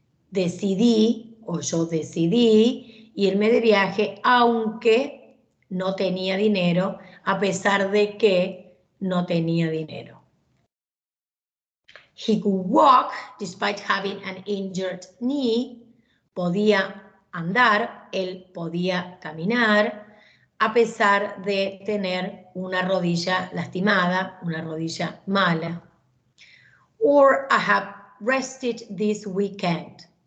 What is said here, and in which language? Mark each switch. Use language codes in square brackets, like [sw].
[es] decidí, o yo decidí, irme de viaje aunque no tenía dinero, a pesar de que no tenía dinero. [en] He could walk despite having an injured knee. [es] Podía andar, él podía caminar, a pesar de tener una rodilla lastimada, una rodilla mala. [en] Or I have rested this weekend.